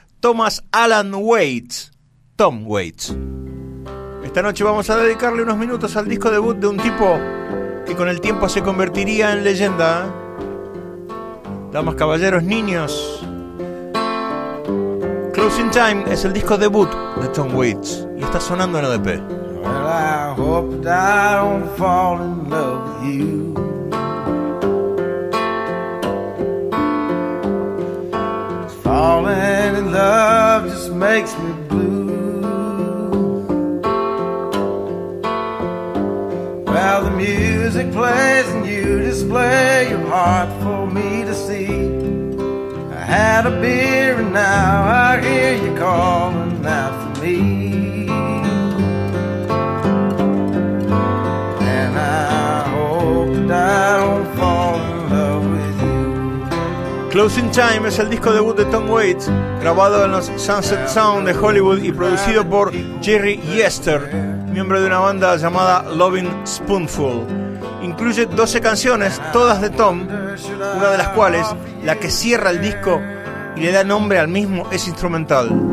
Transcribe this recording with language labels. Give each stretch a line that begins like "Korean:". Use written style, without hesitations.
Spanish: Thomas Alan Waits, Tom Waits. Esta noche vamos a dedicarle unos minutos al disco debut de un tipo que con el tiempo se convertiría en leyenda. Damas, caballeros, niños, Closing Time es el disco debut de Tom Waits y está sonando en ADP.
English: Well, I hope I don't fall in love with you. Falling in love just makes me blue. Well, the music plays and you display your heart for me to see. I had a beer and now I hear you calling out for me. And I hope that I don't fall in love with you.
Spanish: Closing Time es el disco debut de Tom Waits, grabado en los Sunset Sound de Hollywood y producido por Jerry Yester, miembro de una banda llamada Loving Spoonful. incluye 12 canciones, todas de Tom, una de las cuales, la que cierra el disco y le da nombre al mismo, es instrumental.